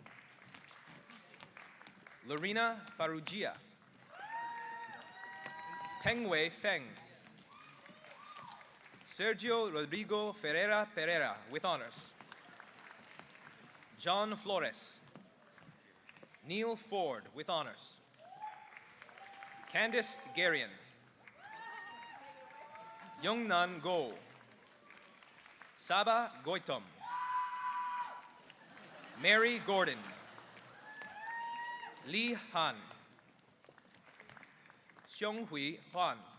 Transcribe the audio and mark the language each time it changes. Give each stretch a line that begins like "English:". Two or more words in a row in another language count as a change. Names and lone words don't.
English: Lorena Farugia. Pengwei Feng. Sergio Rodrigo Ferreira Pereira with honors. John Flores. Neil Ford with honors. Candice Garian. Youngnan Go. Saba Goitom. Mary Gordon. Li Han. Xionghui Huan.